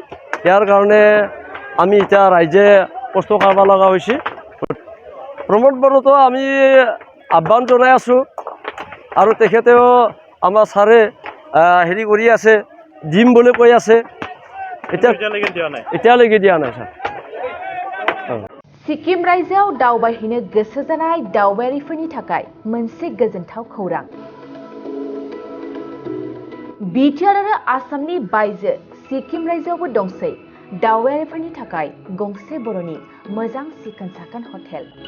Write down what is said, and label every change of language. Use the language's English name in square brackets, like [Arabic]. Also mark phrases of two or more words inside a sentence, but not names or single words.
[Assamese] ইয়াৰ কাৰণে আমি এতিয়া ৰাইজে কষ্ট কৰিব লগা হৈছে। প্ৰমোদ বড়োতো আমি আহ্বান জনাই আছোঁ আৰু তেখেতেও আমাৰ ছাৰে হেৰি কৰি আছে দিম বুলি কৈ আছে। এতিয়ালৈকে দিয়া নাই ছাৰ। [Bodo] सिक्किम रायजोआव दावबायहैनो गोसो जानाय दावबायारिफोरनि थाखाय मोनसे गोजोनथाव खौरां। बिटिआर आरो आसामनि बायजो सिक्किम रायजोआवबो दंसै दावबायारिफोरनि थाखाय गंसे बर'नि मोजां सिखोन साखोन हटेल।